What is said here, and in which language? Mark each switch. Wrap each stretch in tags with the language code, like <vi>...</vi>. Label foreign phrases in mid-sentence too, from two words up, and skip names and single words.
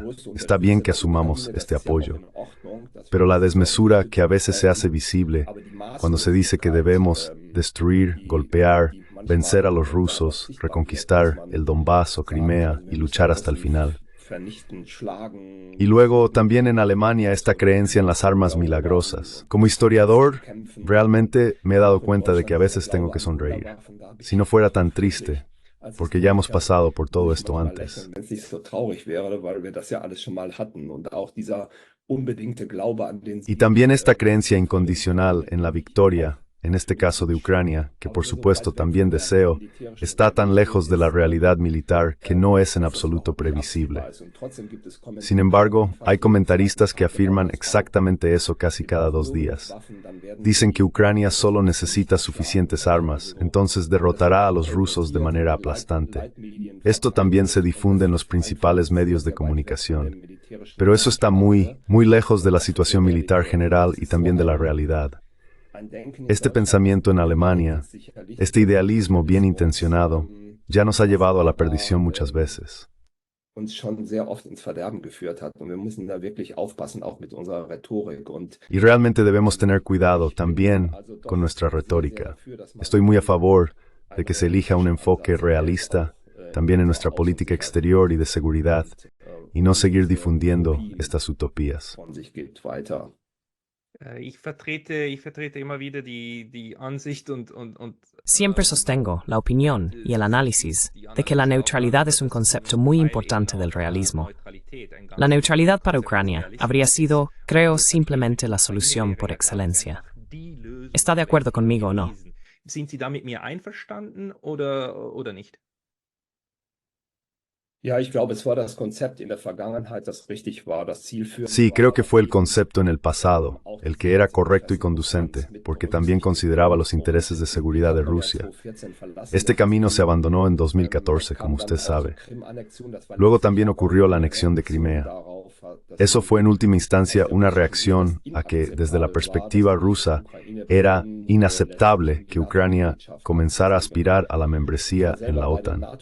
<es>Está bien que asumamos este apoyo. Pero la desmesura que a veces se hace visible cuando se dice que debemos destruir, golpear, vencer a los rusos, reconquistar el Donbass o Crimea y luchar hasta el final. Y luego también en Alemania esta creencia en las armas milagrosas. Como historiador, realmente me he dado cuenta de que a veces tengo que sonreír. Si no fuera tan triste, porque ya hemos pasado por todo esto antes.</es> <de>Wenn es nicht so traurig wäre, weil wir das ja alles schon mal hatten. Und auch dieser unbedingte Glaube an den</de> <es>Y</es> <de>Sieg,</de> <es>también esta creencia incondicional en la victoria, en este caso de Ucrania, que por supuesto también deseo, está tan lejos de la realidad militar que no es en absoluto previsible. Sin embargo, hay comentaristas que afirman exactamente eso casi cada 2 días. Dicen que Ucrania solo necesita suficientes armas, entonces derrotará a los rusos de manera aplastante. Esto también se difunde en los principales medios de comunicación. Pero eso está muy lejos de la situación militar general y también de la realidad. Este pensamiento en Alemania, este idealismo bien intencionado, ya nos ha llevado a la perdición muchas veces.</es> <de>uns schon sehr oft ins Verderben geführt hat. Und wir müssen da wirklich aufpassen, auch mit unserer Rhetorik.</de> <es>Y realmente debemos tener cuidado también con nuestra retórica. Estoy muy a favor de que se elija un enfoque realista también en nuestra política exterior y de seguridad, y no seguir difundiendo estas utopías.</es> <de>Von sich gibt weiter. Ich vertrete immer wieder die Ansicht und</de> <es>Siempre sostengo la opinión y el análisis de que la neutralidad es un concepto muy importante del realismo. La neutralidad para Ucrania habría sido, creo, simplemente la solución por excelencia. ¿Está de acuerdo conmigo o no?</es> <de>Sind Sie da mit mir einverstanden oder nicht? Ja, ich glaube, es war das Konzept in der Vergangenheit, das richtig war, das zielführend.</de> <es>Sí, creo que fue el concepto en el pasado, el que era correcto y conducente, porque también consideraba los intereses de seguridad de Rusia. Este camino se abandonó en 2014, como usted sabe. Luego también ocurrió la anexión de Crimea. Eso fue en última instancia una reacción a que, desde la perspectiva rusa, era inaceptable que Ucrania comenzara a aspirar a la membresía en la OTAN.</es>